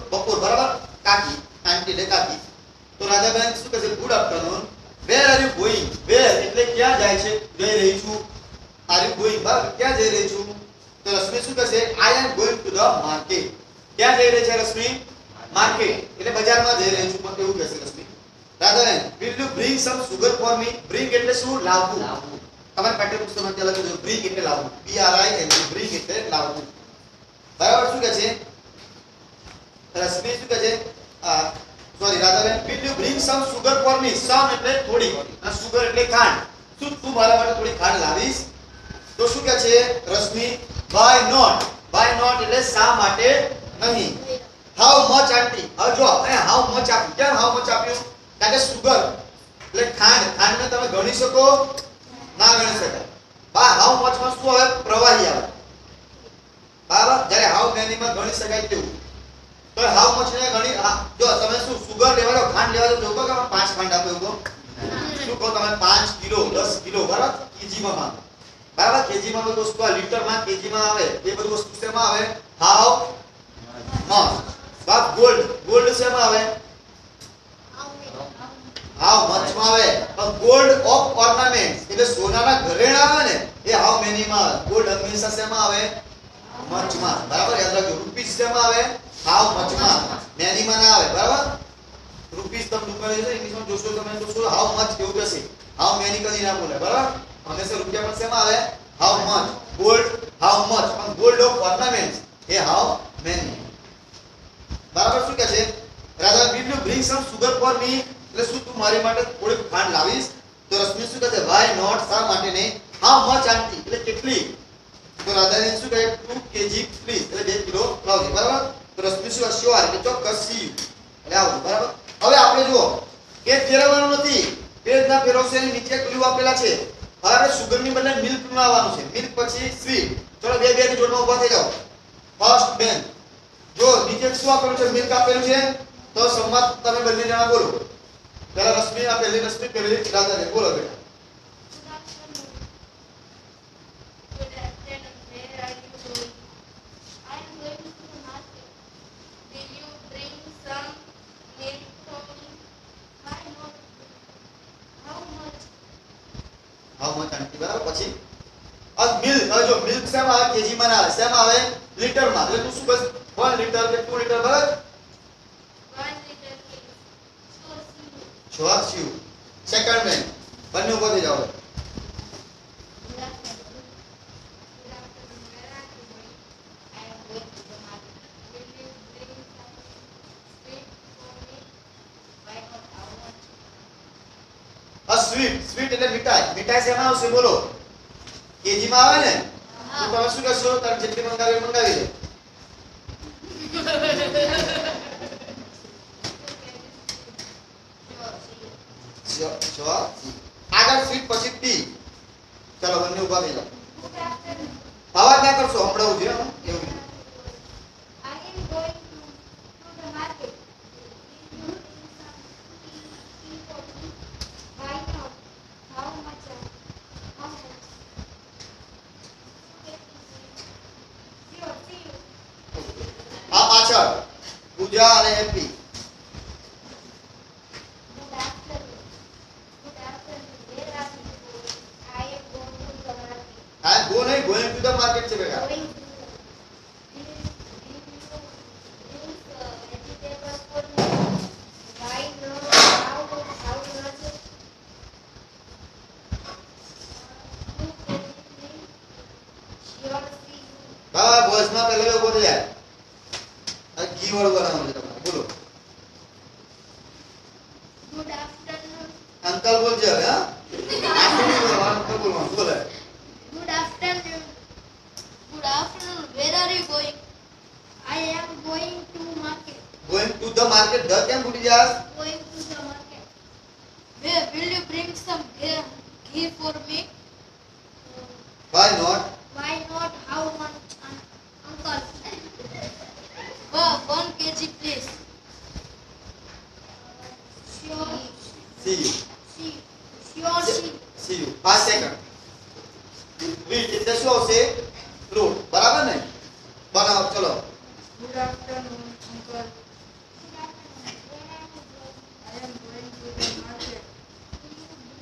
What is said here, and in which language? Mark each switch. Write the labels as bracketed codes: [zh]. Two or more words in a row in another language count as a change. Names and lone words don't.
[gu] બપોર, બરાબર. કાકી, આંટી એટલે કાકી. તો રાધાબેન શું કહે છે? [en] Good afternoon where are you going? [gu] વેર એટલે ક્યાં જાય છે, જઈ રહી છું. [en] are you going, [gu] બરાબર, ક્યાં જઈ રહી છું? તો રશ્મિ શું કહેશે? [en] I am going to the market. [gu] ક્યાં જઈ રહી છે રશ્મિ? માર્કેટ એટલે બજારમાં જઈ રહી છું, પણ એવું કહેશે રશ્મિ. રાધા બેન, [en] will you bring some sugar for me? bring [gu] એટલે શું? લાવવું. તમારે પાઠ્યપુસ્તકમાં ત્યાં લખેલું છે bring એટલે લાવવું. B R I N G bring એટલે લાવવું. બરાબર, શું કહે છે રશ્મિ? શું કહે છે? સોરી રાધાબેન, [en] will you bring some sugar for me? [gu] some એટલે થોડી અને sugar એટલે ખાંડ. શું તું મારા માટે થોડી ખાંડ લાવીશ? તો શું કહે છે રશ્મિ? [en] why not? why not [gu] એટલે શા માટે નહીં. [en] how much આંટી? [gu] હવે જો અહીંયા [en] how much [gu] આપ્યું. કેમ [en] how much [gu] આપ્યું? કારણ કે sugar એટલે ખાંડ. ખાંડને તમે ગણી શકો? ના ગણી શકાય. બા [en] how much [gu] માં શું આવે? પ્રવાહી આવે. બરાબર, જ્યારે [en] how many [gu] માં ગણી શકાય તેવું. તો [en] how much [gu] ને ગણી જો તમે શું sugar લેવા જાવ, ખાંડ લેવા જાવ, જો કે 5 ખાંડ આપો એવું શું કહો તમે? 5 કિલો 10 કિલો, બરાબર, કેજી માં માંગો. બરાબર, કેજી માં બધું વસ્તુ લીટર માં કેજી માં આવે. એ બધું વસ્તુ શેમાં આવે? [en] how much. [gu] બાપ ગોલ્ડ, ગોલ્ડ શેમાં આવે? [en] how much [gu] માં આવે. પણ [en] gold of ornaments [gu] એટલે સોનાના ઘરેણા આવે ને, એ [en] how many [gu] માં આવે. ગોલ્ડ હંમેશા શેમાં આવે? much માં. બરાબર, યાદ રાખજો. રૂપીસ શેમાં આવે? [en] how much [gu] માં. many માં ના આવે. બરાબર, રૂપીસ તમે દુકાને જશો ઇંગ્લિશમાં જોશો તમે તો શું [en] how much [gu] કેવું કહેશે? [en] how many [gu] કદી ના બોલે. બરાબર, હંમેશા રૂપિયા પણ શેમાં આવે? [en] how much. ગોલ્ડ how much, પણ gold of ornaments એ how many. [gu] બરાબર, શું કહે છે રાધા? [en] will you bring some sugar for me? [gu] એટલે શું તું મારી માટે થોડી ખાંડ લાવીશ? તો રશ્મિ શું કહે છે? [en] why not [gu] શા માટે નહીં. [en] how much [gu] આંટી એટલે કેટલી? તો રાધાને શું કહે? [en] 2 kg please [gu] એટલે 2 કિલો લાવજો. બરાબર, તો રશ્મિ શું શ્યોર એટલે ચોક્કસ [en] see you [gu] એટલે આવજો. બરાબર, હવે આપણે જુઓ કે ફેરવવાનું નથી. પેજ ના ફેરવશે એની નીચે ક્લુ આપેલા છે. હવે આપણે સુગર ની બદલે મિલ્ક માં આવવાનું છે. મિલ્ક પછી સ્વીટ. ચલો બે બે ની જોડમાં ઊભા થઈ જાઓ. ફર્સ્ટ બેન જો નીચે શું આપેલું છે? મિલ્ક આપેલું છે. તો સંવાદ તમે બંને જણા બોલો. પહેલા રશ્મિ, આ પહેલી રશ્મિ, પહેલી રાધાને બોલો બેટા. [en] Good afternoon. Where are you going? I am going to the market. Will you bring some milk for me? Why not? How much? how much [gu] આંટી. બરાબર, પછી આ મિલ્ક. હવે જો મિલ્ક શેમાં આવે? કેજી માં ના આવે. શેમાં આવે? લીટર માં. એટલે તું શું બસ 1 લીટર કે 2 લીટર? બરાબર, [en] 1 liter please. શ્યોર see you. [gu] સેકન્ડ બેન બંને ઊભા થઈ જાઓ. [en] Good afternoon. Good afternoon. Where are you going? I am going to the market. Will you bring some sweet for me? Why not? How much? [gu] આ સ્વીટ. સ્વીટ એટલે મીઠાઈ. મીઠાઈ શેમાં આવશે બોલો? કેજી માં આવે ને. તો તમે શું કહેશો? તારે જેટલી મંગાવી મંગાવી લે. શ્યોર. આગળ સ્વીટ પછી ટી. ચલો બંને ઊભા થઈ જાઓ. [en] Good afternoon. [gu] અવાજ ના કરશો, સંભળાવું છે હો. એવું [en] I am going to the market. Will you bring some tea for me? Why not? How much? How much? Sure, see you. [gu] આ પાછળ પૂજા અને હેપી. [en] Good afternoon. Good afternoon. Where are you going? I am going to the market. [gu] આ ગો નહીં, [en] going to the market [gu] છે બેટા. [en] Going to the vegetables for me? Why not? How much? Sure, see you. [gu] બરાબર, બોયઝ માં પહેલા ઊભો થઈ જાય. આ કી વર્ડ બનાવવાનું છે તમારે. બોલો [en] Good afternoon. [gu] અંકલ બોલજે હવે. હા અંકલ બોલવાનું બોલે. [en] Good afternoon. Good afternoon. Where are you going? I am going to market. going to the market. [gu] ધ કેમ ભૂલી જાસ? [en] Going to the market. Where will you bring some ghee for me? Why not? Why not? How much, uncle? Well, 1 kg, please. Sure. See you. Sure, see. See you. [gu] 5 સેકન્ડ. વીટ એટલે શું આવશે? ફ્રૂટ. બરાબર ને? બનાવો ચલો. [en] Good afternoon, uncle. Good afternoon. Where are you going? I am going to the market. Will you